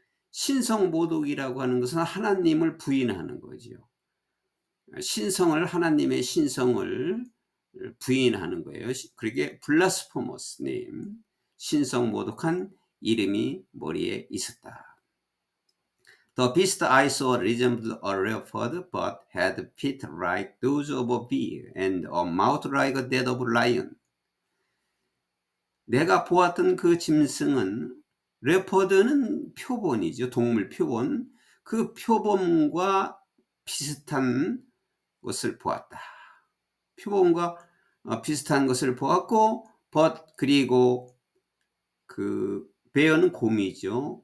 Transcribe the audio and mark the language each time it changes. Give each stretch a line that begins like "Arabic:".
Korean: 신성모독이라고 하는 것은 하나님을 부인하는 거죠. 신성을, 하나님의 신성을 부인하는 거예요. 그러게 blasphemous name, 신성모독한 이름이 머리에 있었다.
English: The beast I saw resembled a leopard, but had feet like those of a bear, and a mouth like that of a lion.
Korean: 내가 보았던 그 짐승은, 레퍼드는 표본이죠. 동물 표본. 그 표본과 비슷한 것을 보았다. 표본과 비슷한 것을 보았고, 그리고 그 베어는 곰이죠.